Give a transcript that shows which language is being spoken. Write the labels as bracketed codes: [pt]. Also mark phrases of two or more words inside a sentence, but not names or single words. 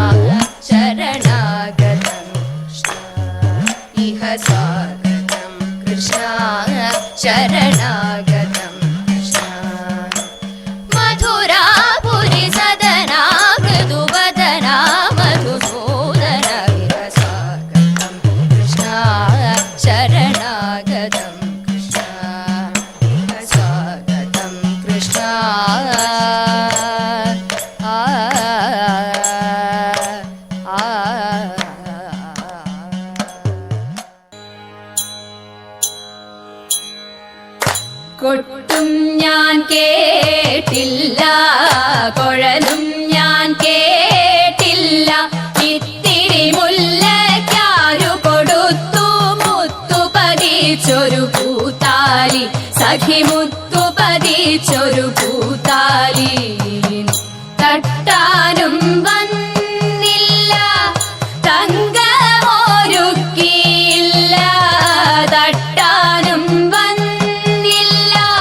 [sa] शरणागतं कृष्णा इह स्वागतं कृष्णा शरणागतं कृष्णा मथुरापुरी सदना मृदुवदना मधुसूदना इह स्वागतं कृष्णा शरणागतं कृष्णा इह स्वागतं कृष्णा കൊട്ടും [ml] ഞാൻ കേട്ടില്ല കുഴലും ഞാൻ കേട്ടില്ല ഇത്തിരി മുല്ലയ്ക്കാരു കൊടുത്തു മുത്തു പതിച്ചൊരു പൂത്താലി സഖി മുത്തു പതിച്ചൊരു പൂത്താലി തട്ടാനും വന്നില്ല തങ്കമൊരുക്കിയില്ല തട്ടാനും വന്നില്ല